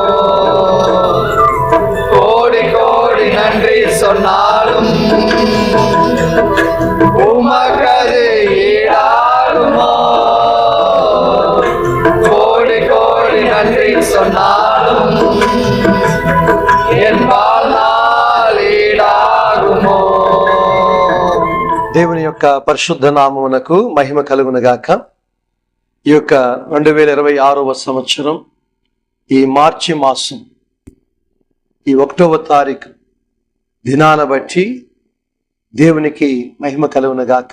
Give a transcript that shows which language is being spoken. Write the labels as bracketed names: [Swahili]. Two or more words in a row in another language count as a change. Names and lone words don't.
[Tamil] கோடி கோடி நன்றி சொன்னாலும் உமக்கது ஈடாகுமோ? கோடி கோடி நன்றி சொன்னாலும் என் வாழ்நாள் ஈடாகுமோ? [Telugu] దేవుని యొక్క పరిశుద్ధ నామమునకు మహిమ కలుగునుగాక. ఈ యొక్క 2026వ సంవత్సరం ఈ మార్చి మాసం ఈ 1వ తారీఖు దినాన బట్టి దేవునికి మహిమ కలుగునుగాక.